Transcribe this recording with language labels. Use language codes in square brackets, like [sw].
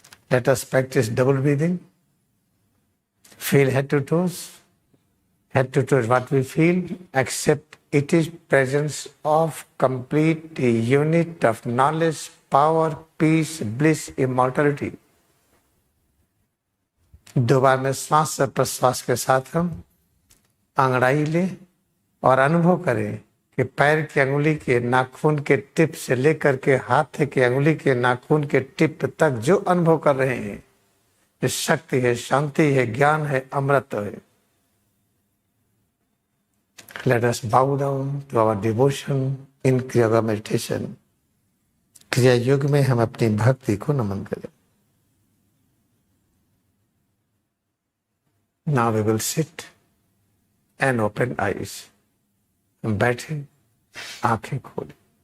[en] Let us practice double breathing. Feel head to toes. Head to toes, what we feel, accept it is presence of complete unit of knowledge, power, peace, bliss, immortality. [hi] दो बार में श्वास और प्रश्वास के साथ हम अंगड़ाई लें और अनुभव करें कि पैर की अंगुली के नाखून के टिप से लेकर के हाथ की अंगुली के नाखून के टिप तक जो अनुभव कर रहे हैं, ये शक्ति है, शांति है, ज्ञान है, अमृत है. [en] Let us bow down to our devotion in Kriya Yoga meditation. [hi] क्रिया योग में हम अपनी भक्ति को नमन करें. [en] Now we will sit and open eyes. [hi] बैठे, आंखें खोले.